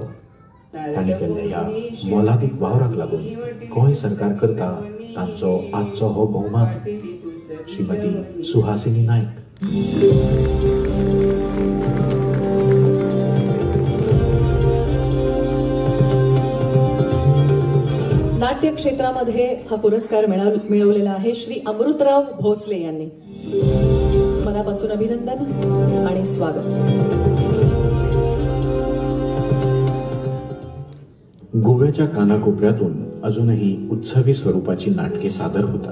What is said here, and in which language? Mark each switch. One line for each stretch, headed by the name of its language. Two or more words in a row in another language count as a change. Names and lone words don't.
Konkani: तांणी केल्ल्या ह्या मोलादीक वावराक लागून गोंय सरकार करता तांचो आजचो हो भोवमान श्रीमती सुहासिनी नायक.
Marathi: नाट्य क्षेत्रामध्ये हा पुरस्कार मिळवलेला आहे श्री अमृतराव भोसले यांनी. मनापासून अभिनंदन आणि स्वागत. गोव्याच्या कानाकोपऱ्यातून अजूनही उत्सवी स्वरूपाची नाटके सादर होतात.